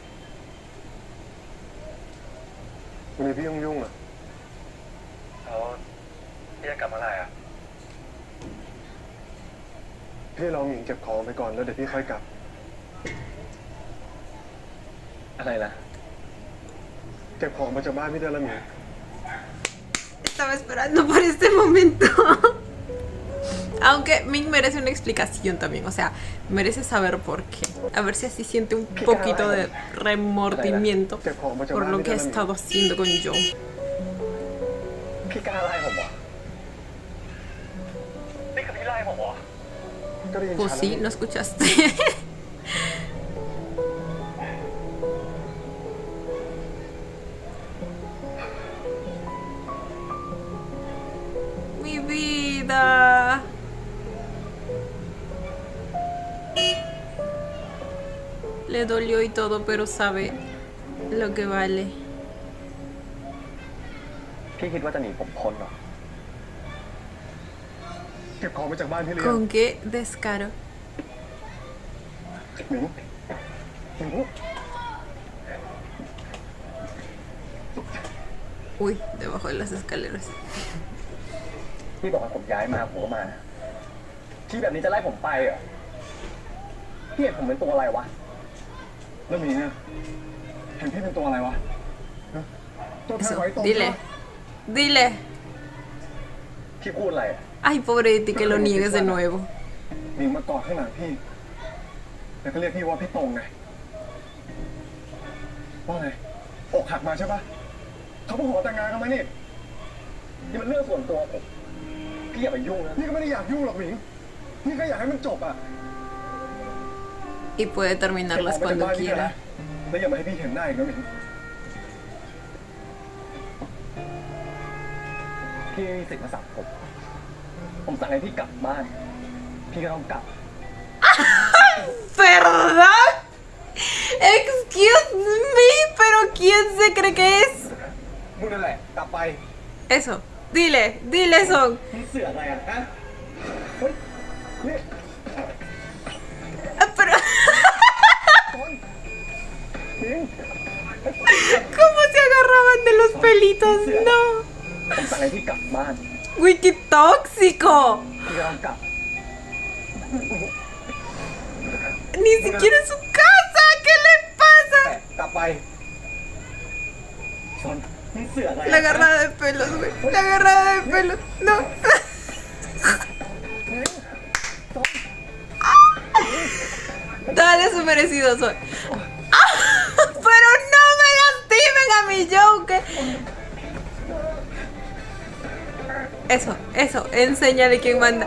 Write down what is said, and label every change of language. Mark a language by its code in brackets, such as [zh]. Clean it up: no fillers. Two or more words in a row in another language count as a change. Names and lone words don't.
[th] วันนี้พี่ยุ่งๆอ่ะ แล้วพี่จะกลับเมื่อไหร่อะ พี่ลองหญิงเก็บของไปก่อนแล้วเดี๋ยวพี่ค่อยกลับ อะไรนะ เก็บของมาจากบ้านพี่ได้แล้วหมิง [es] Estaba esperando por este momento. Aunque Ming merece una explicación también, o sea, merece saber por qué. A ver si así siente un poquito de remordimiento [th] เก็บของมาจาก [es] por [th] บ้าน [es] lo [th] พี่ [es] que [th] ได้ [es] ha [th] แล้วหมิง [es] estado haciendo con Joe. [th] พี่กล้าไล่ผมเหรอ นี่คือพี่ไล่ผมเหรอ ก็ได้ยิน [es] Pues [th] ชัด [es] sí, [th] แล้ว [es] ¿no escuchaste? Mi vida. Le dolió y todo, pero sabe lo que vale. [th] พี่คิดว่าจะหนีผมพ้นเหรอ เก็บของมาจากบ้านพี่หรือยัง [es] ¿Con qué descaro? [th] หมิงหมิง [es] Uy, debajo de las escaleras. [th] พี่บอกให้ผมย้ายมาผมก็มา ที่แบบนี้จะไล่ผมไปเหรอ พี่เห็นผมเป็นตัวอะไรวะ แล้วหมิงอ่ะเห็นพี่เป็นตัวอะไรวะฮะตัวแทน [es] Eso, [th] ไว้ตรง [es] dile. Dile. [th] พี่พูดอะไรอะ [es] Ay, pobre de ti que lo niegues de nuevo. [th] หมิงมากอดข้างหลังพี่ แล้วก็เรียกพี่ว่าพี่ตรงไงว่าไงอกหักมาใช่ปะเขาเพิ่งขอแต่งงานกันมานี่ นี่มันเรื่องส่วนตัวผม พี่อย่าไปยุ่งนะ พี่ก็ไม่ได้อยากยุ่งหรอกหมิงพี่ก็อยากให้มันจบอ่ะ [es] Y puede terminarlas [th] เก็บของมาจาก [es] cuando [th] บ้านพี่นะ [es] quiera. [th] แล้วอย่ามาให้พี่เห็นหน้าอีกนะหมิง พี่ไม่มีสิทธิ์มาสั่งผม ผมสั่งให้พี่กลับบ้าน พี่ก็ต้องกลับ [es] ¿Perdón? [en] Excuse me, [es] pero ¿quién se cree que es? [th] มึงนั่นแหละกลับไป [es] Eso. Dile, dile Son. [th] พี่เสืออะไรอะฮะ เฮ้ยนี่ [es] Ah, pero [th] หมิง [es] ¿cómo se agarraban de los pelitos? No. [th] ผมสั่งให้พี่กลับบ้าน [es] Uy, qué tóxico. [th] พี่ก็ต้องกลับ [es] Ni siquiera en su casa. ¿Qué le pasa? [th] กลับไป ชนมึงเสือกอะไร [es] La agarrada de pelos, güey. La agarrada de pelos. No. Dale su merecido soy. Pero no me lastimen a mi Joker. Eso, enséñale quién manda.